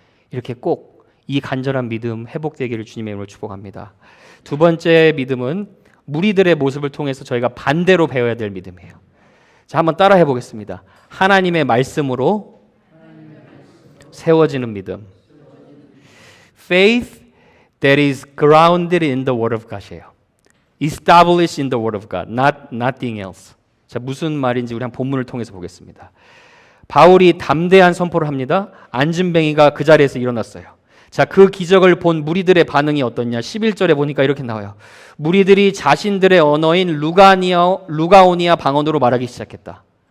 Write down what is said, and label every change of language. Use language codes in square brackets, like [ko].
[ko] 이렇게 꼭 이 간절한 믿음 회복되기를 주님의 이름으로 축복합니다. 두 번째 믿음은 무리들의 모습을 통해서 저희가 반대로 배워야 될 믿음이에요. 자, 한번 따라 해보겠습니다. 하나님의 말씀으로 세워지는 믿음. [en] Faith that is grounded in the Word of God이에요. Established in the Word of God, nothing else. [ko] 자, 무슨 말인지 우리 한 본문을 통해서 보겠습니다. 바울이 담대한 선포를 합니다. 안진뱅이가 그 자리에서 일어났어요. 자, 그 기적을 본 무리들의 반응이 어떻냐? 11절에 보니까 이렇게 나와요. 무리들이 자신들의 언어인 루가오니아 방언으로 말하기 시작했다.